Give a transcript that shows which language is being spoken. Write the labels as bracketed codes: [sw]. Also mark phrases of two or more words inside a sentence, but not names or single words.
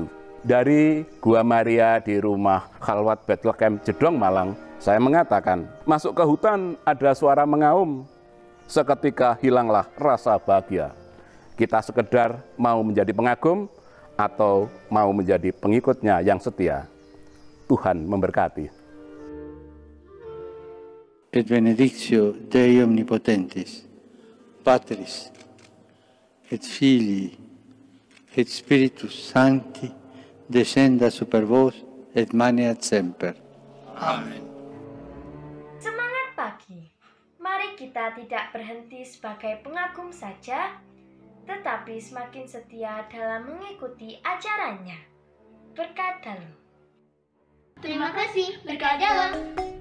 [id] Dari Gua Maria di rumah Khalwat Bethlehem Jedong Malang, saya mengatakan, masuk ke hutan ada suara mengaum, seketika hilanglah rasa bahagia. Kita sekedar mau menjadi pengagum atau mau menjadi pengikutnya yang setia. Tuhan memberkati. [la] Et benedictio Dei omnipotentis, Patris, et Filii, et Spiritus Sancti, descenda super vos et maneat semper. Amen. [id] Semangat pagi, kita tidak berhenti sebagai pengagum saja, tetapi semakin setia dalam mengikuti ajarannya. Berkat Dalam. Terima kasih, berkat dalam.